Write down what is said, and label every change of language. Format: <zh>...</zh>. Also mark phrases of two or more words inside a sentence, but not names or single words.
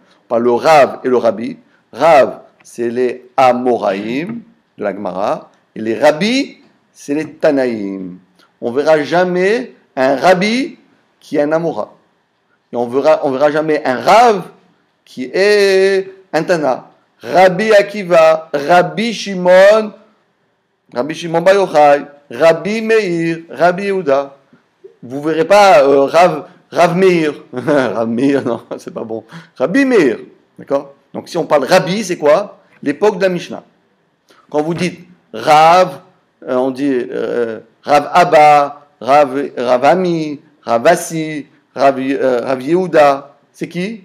<fr>On parle le Rav et le Rabbi. Rav, c'est les Amoraïm de la Gemara, et les Rabbi, c'est les Tanaïm. On verra jamais un Rabbi qui est un Amora. Et on verra jamais un Rav qui est un Tana. Rabbi Akiva, Rabbi Shimon Bar Yochai, Rabbi Meir, Rabbi Yehuda. Vous verrez pas Rav Meir. Rav Meir, non, c'est pas bon. Rabbi Meir, d'accord? Donc si on parle Rabbi, c'est quoi? L'époque de la Mishnah. Quand vous dites Rav, on dit Rav Abba, Rav Ami, Rav Assi, Rav Yehuda. C'est qui?</fr>